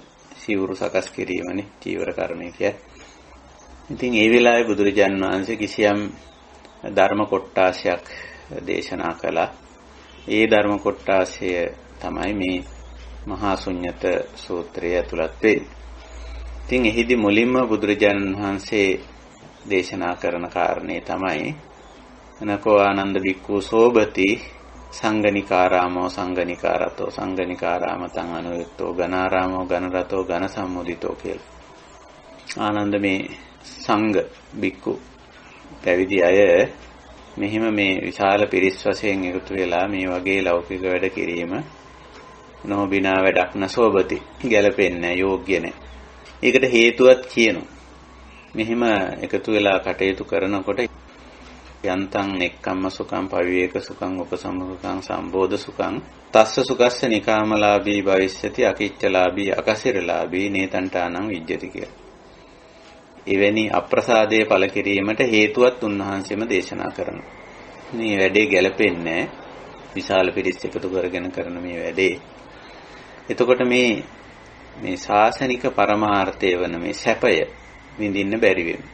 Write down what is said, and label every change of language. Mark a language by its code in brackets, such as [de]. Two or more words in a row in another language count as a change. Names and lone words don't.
[si] සිවුරු සකස් කිරීමනේ චීවර කර්මය කියන්නේ. ඉතින් ඒ වෙලාවේ බුදුරජාන් වහන්සේ කිසියම් ධර්ම කොටාශයක් දේශනා කළා. ඒ ධර්ම කොටාශය තමයි මේ මහා ශුන්්‍යත සූත්‍රය ඇතුළත් වෙන්නේ. ඉතින් එහිදී මුලින්ම බුදුරජාණන් වහන්සේ දේශනා කරන කාරණේ තමයි [pi] අනකෝ ආනන්ද වික්ඛු සෝබති සංගනිකාරාමෝ සංගනිකාරතෝ සංගනිකාරාමතං අනුයුක්තෝ ගනාරාමෝ ගනරතෝ ඝන සම්මුදිතෝ කියලා. ආනන්ද මේ සංඝ බික්කු පැවිදි අය මෙහිම මේ විශාල පිරිස් වශයෙන් එකතු වෙලා මේ වගේ ලෞකික වැඩ කිරීම නොබිනා වැඩක් නසෝබති ගැලපෙන්නේ යෝග්‍ය නැහැ. [si] ඒකට හේතුවක් කියනවා. මෙහිම එකතු වෙලා කටයුතු කරනකොට [pi] යන්තං නෙක්ඛම්ම සුඛං පවිවේක සුඛං උපසම්පසුඛං සම්බෝධ සුඛං තස්ස සුඛස්ස නිකාමලාභී භවිෂ්‍යති අකිච්චලාභී අකසිරලාභී නේතන්ටානං විජ්ජති කියලා. [si] එවැනි අප්‍රසාදයේ ඵල කිරීමට හේතුවත් උන්වහන්සේම දේශනා කරනවා. මේ වැඩේ ගැලපෙන්නේ විශාල පිරිස් එකතු කරගෙන කරන මේ වැඩේ. එතකොට මේ ශාසනික පරමාර්ථය වන මේ සැපය විඳින්න බැරි වෙනවා.